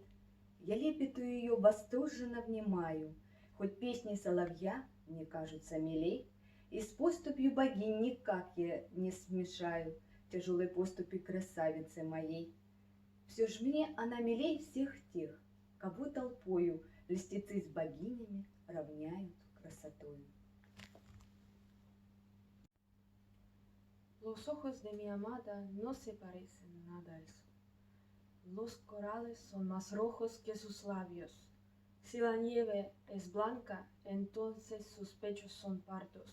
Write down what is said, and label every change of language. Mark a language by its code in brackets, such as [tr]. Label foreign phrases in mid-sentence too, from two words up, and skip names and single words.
[ru] Я лепету ее восторженно внимаю, хоть песни соловья мне кажутся милей, и с поступью богинь никак я не смешаю тяжелой поступи красавицы моей. Все ж мне она милей всех тех, кого толпою льстецы с богинями равняют красотою. [es] Los ojos de mi amada no se parecen nada al sol. Los corales son más rojos que sus labios. Si la nieve es blanca, entonces sus pechos son pardos.